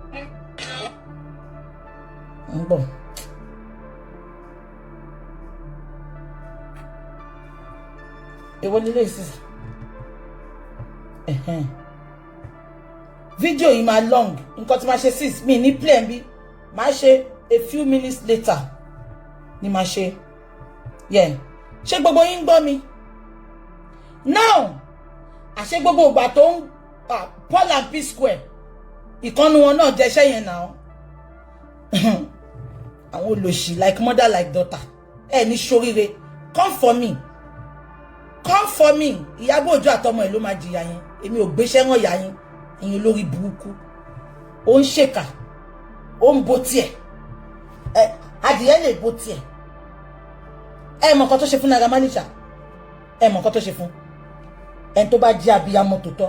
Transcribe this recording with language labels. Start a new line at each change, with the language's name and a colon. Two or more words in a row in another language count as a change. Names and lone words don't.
Yoruba: Ń bọ̀. Èwo lílé ìsìsì. Fídíò yìí máa long. Nǹkan tí máa ṣe 6 mi ní play bí. Máa ṣe
English: a few minutes later.
Yoruba: Ni máa ṣe. Yeah. Ṣé gbogbo yín gbọ́ mi? Now, àṣẹ gbogbo ìgbà tó ń Paul and P Square. Ìkànnì wọn náà jẹ́ṣẹ́ yẹn náà. Àwọn olóṣì
English: like mother like daughter.
Yoruba: Ẹ ní ṣoríire.
English: Come for me. Come for me.
Yoruba: Ìyábọ̀ Òjó àtọmọ ẹ̀ ló máa jìyà yẹn. Èmi ò gbéṣẹ́ rán ìyá yín. Ìyẹn olórí burúkú. Ó ń ṣèkà. Ó ń bó tiẹ̀. Adìyẹ lè bó tiẹ̀. Ẹ mọ̀ nǹkan tó ṣe fún Naira Marley ṣá. Ẹ mọ̀ nǹkan tó ṣe fún. Ẹni tó bá jẹ́ abiyamọ tòótọ́.